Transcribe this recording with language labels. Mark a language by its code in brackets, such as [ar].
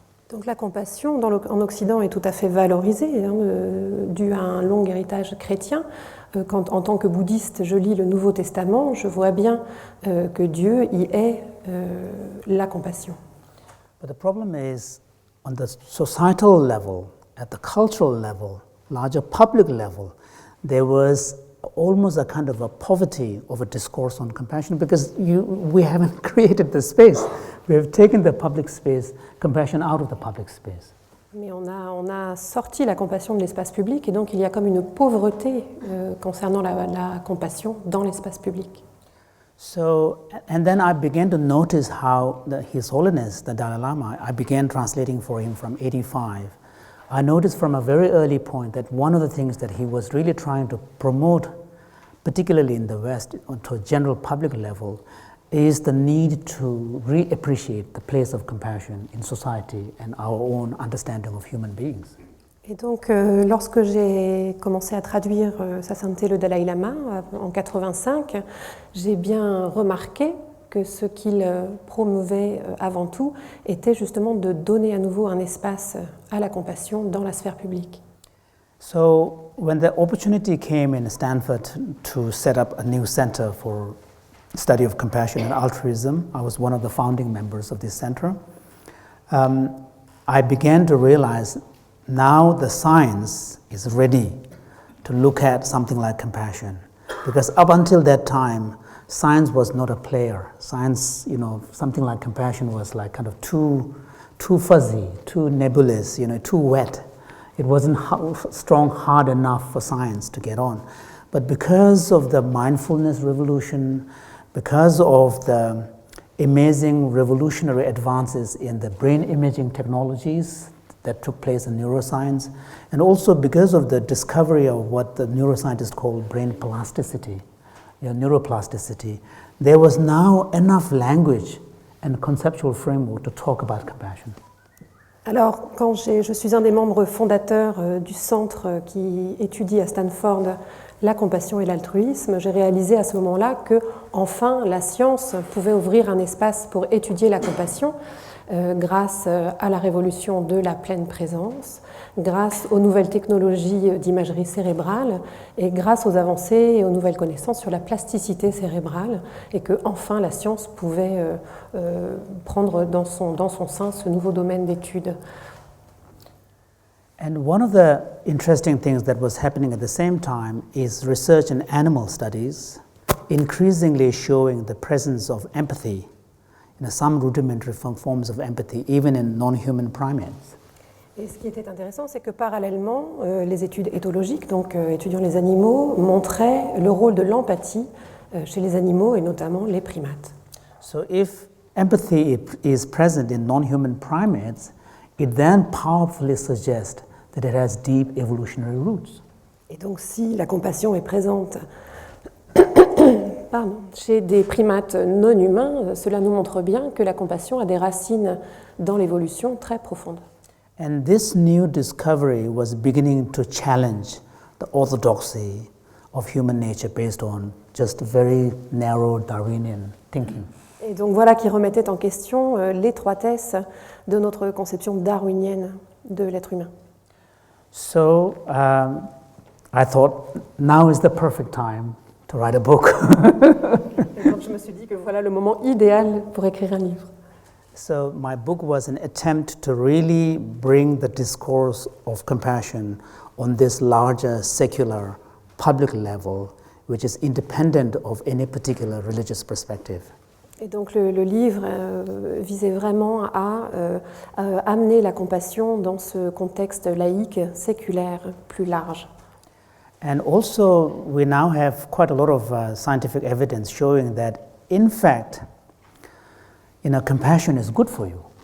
[fr] Donc la compassion en Occident est tout à fait valorisée, due à un long héritage chrétien. Quand en tant que bouddhiste je lis le Nouveau Testament, je vois bien que Dieu y est la compassion. [en] But the problem is on the societal level, at the cultural level, larger public level, there was almost a kind of a poverty of a discourse on compassion because we haven't created the space. We have taken the public space, compassion out of the public space. [fr] Mais on a sorti la compassion de l'espace public et donc il y a comme une pauvreté concernant la compassion dans l'espace public. [en] So, and then I began to notice how His Holiness, the Dalaï-Lama, I began translating for him from 85. I noticed from a very early point that one of the things that he was really trying to promote, particularly in the West, to a general public level, is the need to reappreciate the place of compassion in society and our own understanding of human beings. [fr] Et donc, lorsque j'ai commencé à traduire Sa Sainteté le Dalaï-Lama en 85, j'ai bien remarqué que ce qu'il promouvait avant tout était justement de donner à nouveau un espace à la compassion dans la sphère publique. [en] So, when the opportunity came in Stanford to set up a new center for study of compassion and altruism, I was one of the founding members of this center. I began to realize now the science is ready to look at something like compassion, because up until that time, science was not a player. Science, something like compassion was like kind of too fuzzy, too nebulous, too wet. It wasn't strong, hard enough for science to get on. But because of the mindfulness revolution, because of the amazing revolutionary advances in the brain imaging technologies that took place in neuroscience, and also because of the discovery of what the neuroscientists call brain plasticity, neuroplasticity, there was now enough language and conceptual framework to talk about compassion. [fr] Alors, quand je suis un des membres fondateurs du centre qui étudie à Stanford la compassion et l'altruisme, j'ai réalisé à ce moment-là que, enfin, la science pouvait ouvrir un espace pour étudier la compassion grâce à la révolution de la pleine présence, grâce aux nouvelles technologies d'imagerie cérébrale et grâce aux avancées et aux nouvelles connaissances sur la plasticité cérébrale, et que, enfin, la science pouvait prendre dans son sein ce nouveau domaine d'étude. [en] And one of the interesting things that was happening at the same time is research in animal studies, increasingly showing the presence of empathy, some rudimentary forms of empathy, even in non-human primates. [fr] Et ce qui était intéressant, c'est que parallèlement, les études éthologiques, donc étudiant les animaux, montraient le rôle de l'empathie chez les animaux et notamment les primates. [en] So if empathy is present in non-human primates, it then powerfully suggests that it has deep evolutionary roots. [fr] Et donc si la compassion est présente chez des primates non humains, cela nous montre bien que la compassion a des racines dans l'évolution très profondes. [en] And this new discovery was beginning to challenge the orthodoxy of human nature based on just very narrow Darwinian thinking. [fr] Et donc voilà qui remettait en question l'étroitesse de notre conception darwinienne de l'être humain. [en] So I thought now is the perfect time to write a book. [fr] Et donc je me suis dit que voilà le moment idéal pour écrire un livre. [en] So my book was an attempt to really bring the discourse of compassion on this larger secular public level, which is independent of any particular religious perspective. [fr] Et donc le livre visait vraiment à amener la compassion dans ce contexte laïque, séculaire, plus large. [en] And also, we now have quite a lot of scientific evidence showing that, in fact, compassion is good for you.